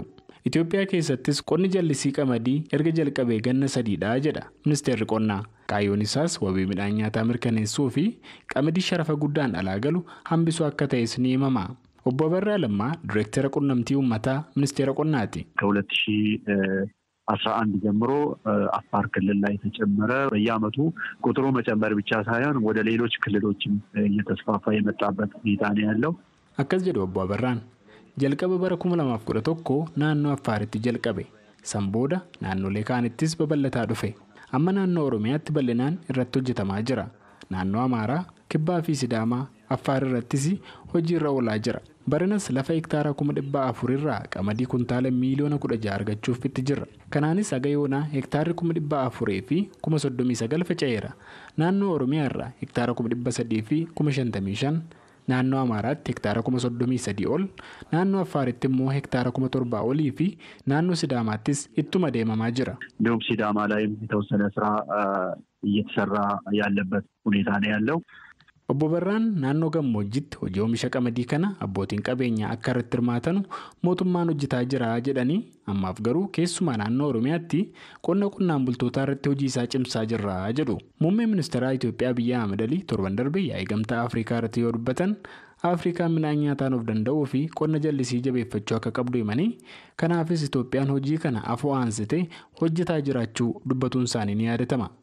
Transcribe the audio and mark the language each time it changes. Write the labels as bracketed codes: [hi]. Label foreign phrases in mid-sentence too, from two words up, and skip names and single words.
[om] Itoophiyaa keessattis qonni jallisii qamadii erga jalqabee ganna 3dha jedha ministeerri qonnaa. Kaayyoon isaas wabii midhaan nyaataa mirkaneessuu fi qamadii sharafa guddaan alaa galu hambisuu akka ta'es ni himama. Obbo Abarraa Lammaa Direektara Qunnamtii Uummataa Ministeera Qonnaati. [am] ከ2011 ጀምሮ አፋር ክልል ላይ ተጨመረ። በየአመቱ ቁጥሩ መጨመር ብቻ ሳይሆን ወደ ሌሎች ክልሎችም እየተስፋፋ የመጣበት ሁኔታ ነው ያለው። [om] Akkas jedhu Obbo Abarraan jalqaba bara 2011 naannoo Affaaritti jalqabe. Sanbooda naannolee kaanittis babal'ataa dhufe. Amma naannoo Oromiyaatti bal'inaan irratti hojjetamaa jira. Naannoo Amaaraa, Kibbaa fi Sidaamaa, Affaar irrattis hojii irra oolaa jira. Baranas lafa hektaara 400 irraa qamadii kuntaala miliyoona 16 argachuuf itti jirra. Kanaanis haga yoonaa hektaarri 400 fi 39 faca'eera. Naannoo Oromiyaa irraa hektaara 300 fi 55 Naannoo Amaaraatti hektaara 33,000 ol, naannoo Affaaritti immoo hektaara 7,000 olii fi naannoo Sidaamaattis ittuma deemamaa jira. [am] እንዲሁም ሲዳማ ላይም የተወሰነ ስራ እየተሰራ ያለበት ሁኔታ ነው ያለው። [om] Obbo Barraan naannoo gammoojjitti hojii oomisha qamadii kana abbootiin qabeenyaa akka irratti hirmaatanu mootummaan hojjetaa jira jedhanii ammaaf garuu keessumaa naannoo Oromiyaatti qonnaan bultootaa irratti hojii isaa cimsaa jirra jedhu. Muummeen ministeeraa Itoophiyaa Abiyyi Ahmed torban darbe yaa'ii gamtaa Afrikaa irratti yoo dubbatan Afrikaan midhaan nyaataan of danda'uu fi qonna jallisii jabeeffachuu akka qabdu himanii kanaafis Itoophiyaan hojii kana afoo aansitee hojjetaa jiraachuu dubbatuun isaanii ni yaadatama.